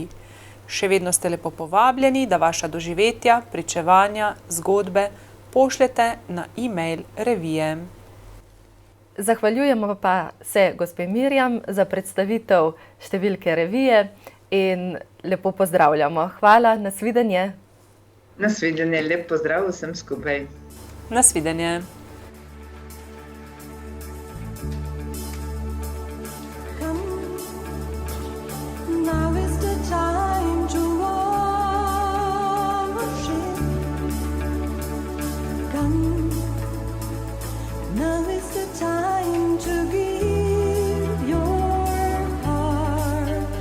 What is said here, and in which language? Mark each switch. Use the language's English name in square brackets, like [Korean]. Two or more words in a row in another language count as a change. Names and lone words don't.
[Slovenian] Še vedno ste lepo povabljeni, da vaša doživetja, pričevanja, zgodbe pošljete na e-mail revije. Zahvaljujemo pa se gospe Mirjam za predstavitev številke revije in lepo pozdravljamo. Hvala, nasvidenje. Nasvidenje, lep pozdrav vsem skupaj. Nasvidenje. [English] Now is the time to worship. Come. Now is the time to give your heart.